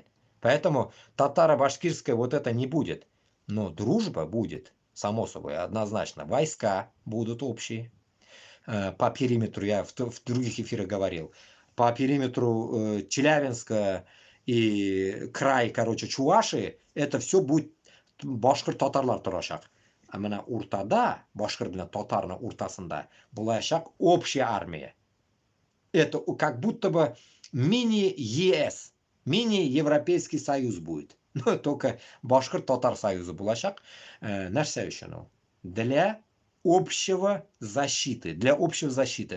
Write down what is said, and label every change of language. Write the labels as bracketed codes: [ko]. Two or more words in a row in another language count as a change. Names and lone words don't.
[ru] Поэтому татаро-башкирское вот это не будет. Но дружба будет, само собой, однозначно. Войска будут общие. По периметру, я в других эфирах говорил, по периметру Челябинска и край, короче, Чувашии, это все будет [tt] башкир-татарлар торашак. А мына уртада, башкир белән татарның уртасында, булачак [ru] общая армия. Это как будто бы мини-ЕС. Мини-Европейский Союз будет. Но только [tt] Башкир-Татар Союза булачак. Нәрсә өчен? [ru] Для общего защиты. Для общего защиты.